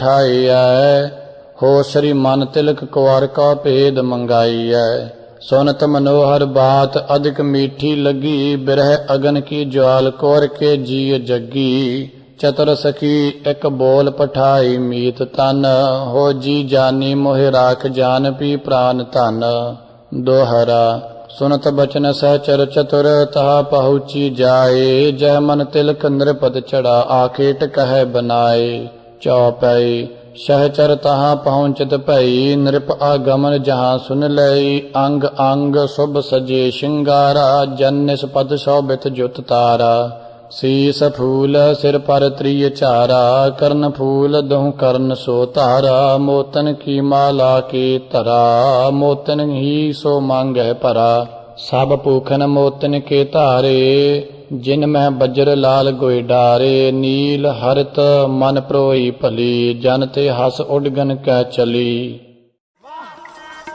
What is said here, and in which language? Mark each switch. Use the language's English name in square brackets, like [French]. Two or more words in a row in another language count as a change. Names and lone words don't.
[Braj] ਪਠਾਈਐ ਹੋ ਸ਼੍ਰੀ ਮਨ ਤਿਲਕ ਕੁਵਾਰ ਕਾ ਭੇਦ ਮੰਗਾਈਐ ਸੁਨਤ ਮਨੋਹਰ ਬਾਤ ਅਧਿਕ ਮੀਠੀ ਲੱਗੀ ਬਿਰਹਿ ਅਗਨ ਕੀ ਜਵਾਲ ਕੋਰ ਕੇ ਜੀ ਜੱਗੀ ਚਤਰ ਸਖੀ ਇੱਕ ਬੋਲ ਪਠਾਈ ਮੀਤ ਤਨ ਹੋ ਜੀ ਜਾਨੀ ਮੋਹਿ ਰਾਖ ਜਾਨ ਪੀ ਪ੍ਰਾਨ ਧਨ ਦੋਹਰਾ ਸੁਨਤ ਬਚਨ ਸਹਚਰ ਚਤੁਰ ਤਹਾ ਪਹੁੰਚੀ ਜਾਏ ਜਹ ਮਨ ਤਿਲਕ ਨਿਰਪਦ ਚੜਾ ਆਖੇਟ ਕਹਿ ਬਨਾਏ ਚੌਪਈ सहचर तहाँ पहुँचत भई नृप आगमन जहाँ सुन लई अंग अंग शुभ सजे श्रृंगारा जन्निस पद शोभित जुत तारा शीस फूल सिर पर त्रिय चारा कर्ण फूल दुह कर्ण सो तारा मोतन की माला के तरा मोतन ही सो मांगै परा सब पूखन मोतन के तारे जिन में बज्र लाल गोय डारे नील हरित मन प्रोई भली जन ते हस उडगन कह चली।